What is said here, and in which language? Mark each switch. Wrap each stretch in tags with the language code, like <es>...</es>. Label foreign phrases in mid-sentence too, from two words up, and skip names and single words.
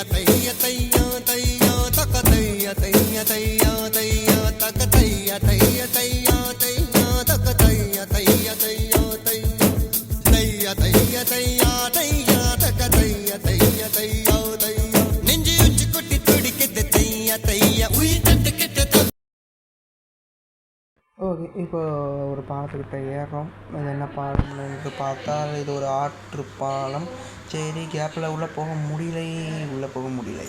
<ta>तैया तैया तैया तक तैया तैया तैया तैया तक तैया तैया तैया तैया तक तैया तैया तैया तैया तैया तैया तैया तक तैया तैया तैया तैया நெஞ்சு உச்சி கொட்டி துடிக்குது தையா தையா உயிர் தட்டு கிட்ட. ஓகே, இப்போ ஒரு பாலத்துக்கிட்ட ஏறுறோம். இது என்ன பாலம்னு எனக்கு பார்த்தா இது ஒரு ஆற்று பாலம். சரி, கேப்பில் உள்ளே போக முடியலை.</ta>